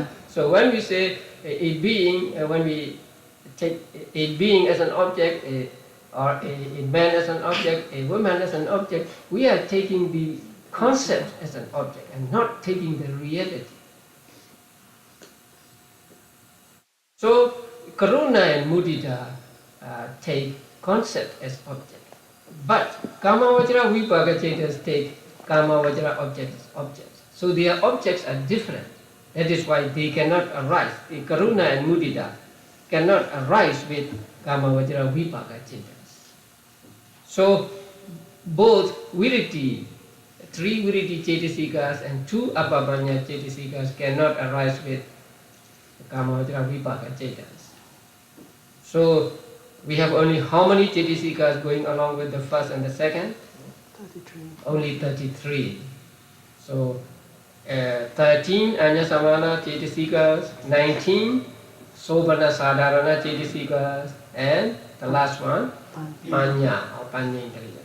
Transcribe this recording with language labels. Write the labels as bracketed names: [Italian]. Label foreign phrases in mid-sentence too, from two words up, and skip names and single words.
[English] So when we say a being, when we take a being as an object, or a man as an object, a woman as an object, we are taking the concept as an object and not taking the reality. So karuna and mudita take concept as object. But [Pali] kama vachara vipaka cetas [English] take [Pali] kama vachara [English] object as objects. So their objects are different. That is why they cannot arise. The karuna and mudita cannot arise with [Pali] kama vachara vipaka cetas. [English] So both viriti, 3 [Pali] viriti cetasikas [English] and 2 [Pali] abhidhamma cetasikas [English] cannot arise with [Pali] kama vachara vipaka cetas. [English] So we have only how many cetasikas going along with the first and the second? 33. Only 33. So 13 [Pali] Anya-samana cetasikas, [English] 19 [Pali] Sobhana Sadharana cetasikas, [English] and the last one Panya or Panya intelligence.